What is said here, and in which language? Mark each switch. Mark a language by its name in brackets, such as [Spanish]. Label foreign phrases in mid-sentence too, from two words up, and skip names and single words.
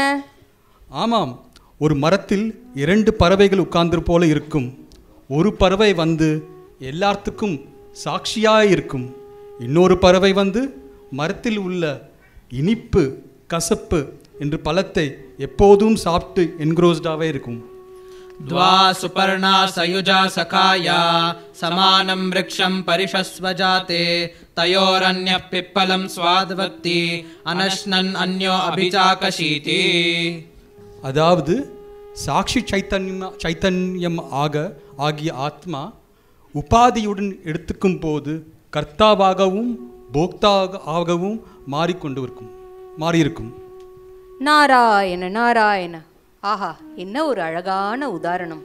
[Tamil] ஆமாம், ஒரு மரத்தில் 2 பறவைகள் உட்கார்ந்து போல இருக்கும். ஒரு பறவை வந்து எல்லாத்துக்கும் சாட்சியாக இருக்கும். இன்னொரு பறவை வந்து மரத்தில் உள்ள இனிப்பு, கசப்பு என்று பழத்தை எப்போதும் சாப்பிட்டு என்க்ரோஸ்டாகவே இருக்கும். [Sanskrit] द्वा सुपर्णा सयुजा सखाया समानं वृक्षं परिषस्वजाते तयोरन्यः पिप्पलं स्वाद्वत्ति अनश्नन् अन्यो अभिचाकशीति. [Tamil] அதாவது சாட்சி சைத்தன்யம் ஆகிய ஆத்மா உபாதியுடன் எடுத்துக்கும் போது கர்த்தாவாகவும் போக்தாவாகவும் மாறியிருக்கும். நாராயண நாராயண, ஆஹா, என்ன ஒரு அழகான உதாரணம்.